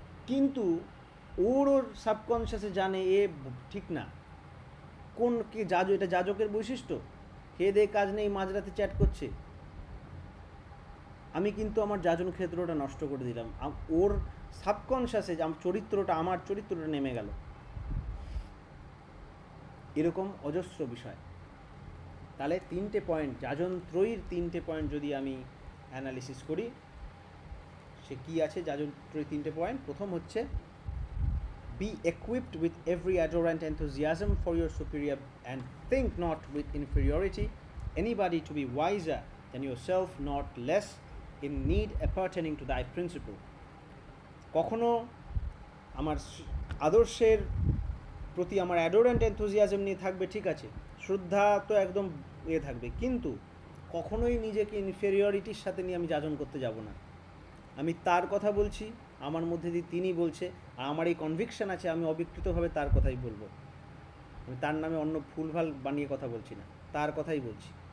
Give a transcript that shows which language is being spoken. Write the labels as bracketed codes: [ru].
[bn] কিন্তু ওর সাবকনশিয়াসে জানে এ ঠিক না, কোন কি এটা যাজকের বৈশিষ্ট্য, খেয়ে দেয়ে কাজ নেই মাঝরাতে চ্যাট করছে, আমি কিন্তু আমার যাজন ক্ষেত্রটা নষ্ট করে দিলাম, ওর সাবকনশিয়াসে আমার চরিত্রটা নেমে গেল। এরকম অজস্র বিষয়। তাহলে 3টে পয়েন্ট, যাজন ত্রয়ীর 3টে পয়েন্ট যদি আমি অ্যানালিসিস করি, সে কী আছে যাজন ত্রয়ীর 3টে পয়েন্ট। প্রথম হচ্ছে [en] be equipped with every adorant enthusiasm for your superior and think not with inferiority anybody to be wiser than yourself, not less in need appertaining to thy principle. [bn] কখনো আমার আদর্শের প্রতি আমার অ্যাডোরেন্ট এনথুজিয়াজম নিয়ে থাকবে, ঠিক আছে, শ্রদ্ধা তো একদম থাকবে, কিন্তু কখনোই নিজেকে ইনফেরিয়রিটির সাথে নিয়ে আমি যাজন করতে যাব না। আমি তার কথা বলছি, আমার মধ্যে দিয়ে তিনি বলছে, আর আমার এই কনভিকশন আছে, আমি অবিকৃতভাবে তার কথাই বলবো, আমি তার নামে অন্য ভুলভাল বানিয়ে কথা বলছি না, তার কথাই বলছি।